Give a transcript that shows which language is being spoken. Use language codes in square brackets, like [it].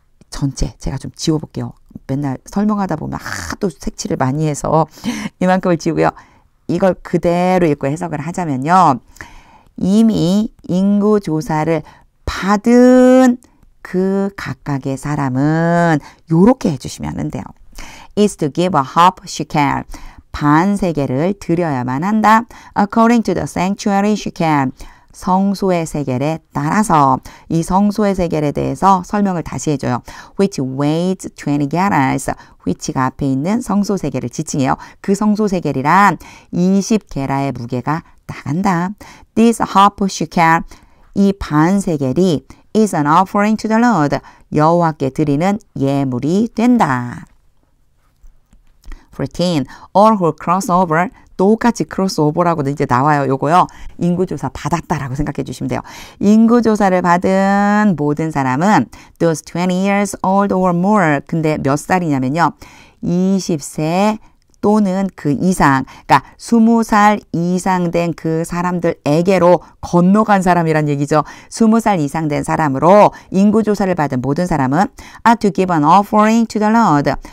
[ko] 전체 제가 좀 지워볼게요. 맨날 설명하다 보면 하도 색칠을 많이 해서 이만큼을 지우고요. 이걸 그대로 읽고 해석을 하자면요. 이미 인구조사를 받은 그 각각의 사람은 요렇게 해주시면 돼요. [en] is to give a half shekel. [ko] 반 세겔을 드려야만 한다. [en] according to the sanctuary shekel. [ko] 성소의 세겔에 따라서 이 성소의 세겔에 대해서 설명을 다시 해줘요. [en] which weighs 20 gerahs. [ko] which가 앞에 있는 성소 세겔을 지칭해요. 그 성소 세겔이란 20게라의 무게가 나간다. [en] This half shekel, [ko] 이 반 세겔이 [en] is an offering to the Lord. [ko] 여호와께 드리는 예물이 된다. [en] 14. All who cross over. [ko] 똑같이 크로스오버라고도 이제 나와요. 요거요. 인구조사 받았다라고 생각해 주시면 돼요. 인구조사를 받은 모든 사람은 [en] those 20 years old or more. [ko] 근데 몇 살이냐면요. 20세 또는 그 이상, 그러니까 20살 이상 된 그 사람들에게로 건너간 사람이란 얘기죠. 20살 이상 된 사람으로 인구조사를 받은 모든 사람은 [en] are to give an offering to the Lord.